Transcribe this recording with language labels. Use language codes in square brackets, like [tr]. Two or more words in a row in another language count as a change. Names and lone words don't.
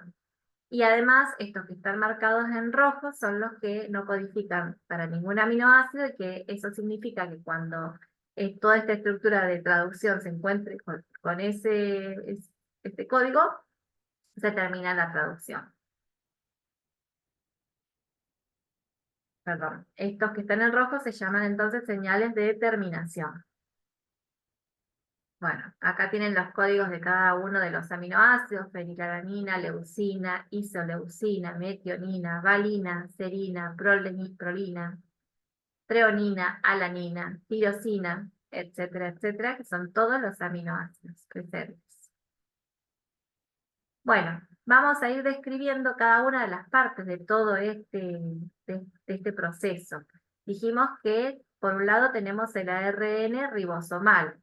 [es] Y además, estos que están marcados en rojo son los que no codifican para ningún aminoácido, y que eso significa que cuando toda esta estructura de traducción se encuentre con este código, se termina la traducción. Perdón. Estos que están en rojo se llaman entonces señales de terminación. Bueno, acá tienen los códigos de cada uno de los aminoácidos: fenilalanina, leucina, isoleucina, metionina, valina, serina, prolina, treonina, alanina, tirosina, etcétera, etcétera, que son todos los aminoácidos presentes. Bueno, vamos a ir describiendo cada una de las partes de todo de este proceso. Dijimos que por un lado tenemos el ARN ribosomal.